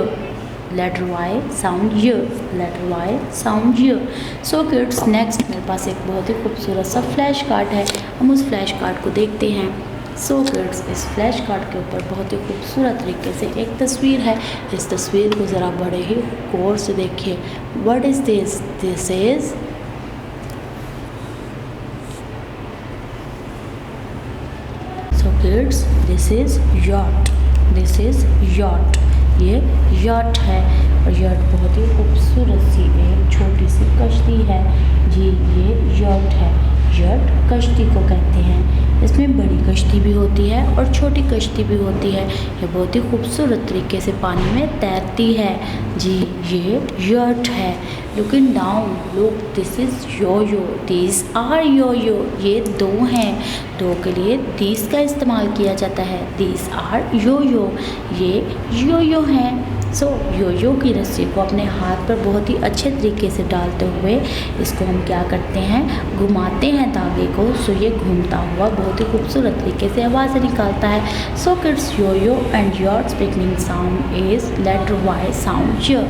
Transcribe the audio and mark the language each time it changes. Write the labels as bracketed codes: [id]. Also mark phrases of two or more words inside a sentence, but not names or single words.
[en] letter Y sound y. letter Y sound y. so kids next [hi] मेरे पास एक बहुत ही खूबसूरत सा [en] flash card [hi] है. हम उस [en] flash card [hi] को देखते हैं. [en] so kids, [hi] इस [en] flash card [hi] के ऊपर बहुत ही खूबसूरत तरीके से एक तस्वीर है. इस तस्वीर को ज़रा बड़े ही गौर से देखिए. [en] what is this? this is kids, this is yacht. this is yacht. [hi] ये यॉट है और यॉट बहुत ही खूबसूरत सी एक छोटी सी कश्ती है. जी, ये यॉट है. यॉट कश्ती को कहते हैं. इसमें बड़ी कश्ती भी होती है और छोटी कश्ती भी होती है. ये बहुत ही खूबसूरत तरीके से पानी में तैरती है. जी, ये यॉट है. [en] looking down, look, this is yo yo. these are yo yo. [hi] ये दो हैं. दो के लिए दीज का इस्तेमाल किया जाता है. [en] these are yo yo. [hi] ये यो यो हैं. सो यो यो की रस्सी को अपने हाथ पर बहुत ही अच्छे तरीके से डालते हुए इसको हम क्या करते हैं, घुमाते हैं धागे को. सो ये घूमता हुआ बहुत ही खूबसूरत तरीके से आवाज़ें निकालता है. [en] so kids, yo yo and your beginning sound is letter Y sound y.